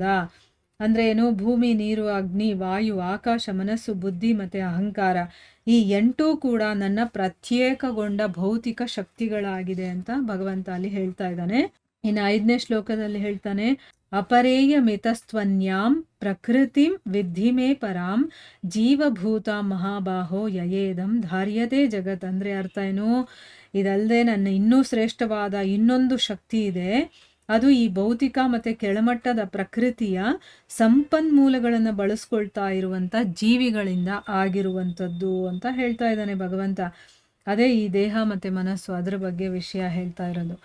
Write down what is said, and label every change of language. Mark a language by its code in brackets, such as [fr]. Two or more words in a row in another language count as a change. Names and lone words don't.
[kn] ಅಂದ್ರೆ ಏನು? ಭೂಮಿ, ನೀರು, ಅಗ್ನಿ, ವಾಯು, ಆಕಾಶ, ಮನಸ್ಸು, ಬುದ್ಧಿ ಮತ್ತೆ ಅಹಂಕಾರ, ಈ 8 ಕೂಡ ನನ್ನ ಪ್ರತ್ಯೇಕಗೊಂಡ ಭೌತಿಕ ಶಕ್ತಿಗಳಾಗಿದೆ ಅಂತ ಭಗವಂತ ಅಲ್ಲಿ ಹೇಳ್ತಾ ಇದ್ದಾನೆ. ಇನ್ನು 5ನೇ ಶ್ಲೋಕದಲ್ಲಿ ಹೇಳ್ತಾನೆ, [sa] ಅಪರೇಯ ಮಿತಸ್ತ್ವನ್ಯಾಂ ಪ್ರಕೃತಿಂ ವಿದ್ಧಿ ಮೇ ಪರಾಂ ಜೀವಭೂತ ಮಹಾಬಾಹೋ ಯಯೇದಂ ಧಾರ್ಯತೆ ಜಗತ್. [kn] ಅಂದ್ರೆ ಅರ್ಥ ಏನು? ಇದಲ್ಲದೆ ನನ್ನ ಇನ್ನೂ ಶ್ರೇಷ್ಠವಾದ ಇನ್ನೊಂದು ಶಕ್ತಿ ಇದೆ, ಅದು ಈ ಭೌತಿಕ ಮತ್ತೆ ಕೆಳಮಟ್ಟದ ಪ್ರಕೃತಿಯ ಸಂಪನ್ಮೂಲಗಳನ್ನು ಬಳಸ್ಕೊಳ್ತಾ ಇರುವಂತ ಜೀವಿಗಳಿಂದ ಆಗಿರುವಂಥದ್ದು ಅಂತ ಹೇಳ್ತಾ ಇದ್ದಾನೆ ಭಗವಂತ. ಅದೇ ಈ ದೇಹ ಮತ್ತೆ ಮನಸ್ಸು, ಅದರ ಬಗ್ಗೆ ವಿಷಯ ಹೇಳ್ತಾ ಇರೋದು.